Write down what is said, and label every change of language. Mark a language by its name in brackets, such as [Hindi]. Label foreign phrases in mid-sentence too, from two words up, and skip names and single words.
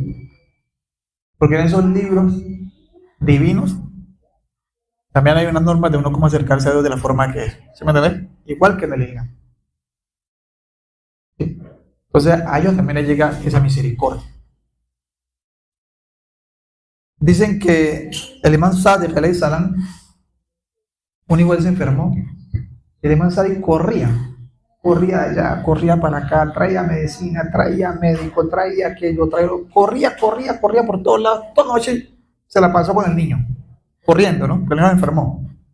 [Spanish] Porque en esos libros divinos también hay unas normas de uno cómo acercarse a Dios de la forma que es. ¿Sí me entendés? Igual que en el Islam. ¿Sí? Entonces a ellos también les llega esa misericordia. Dicen que el imán Sadiq [Arabic] عليه السلام, [Spanish] un igual se enfermó. El imán Sadiq corría allá, corría para acá, traía medicina, traía médico, traía aquello, corría por todos lados. Toda noche se la pasó con el niño, corriendo, ¿no? Porque el niño se enfermó.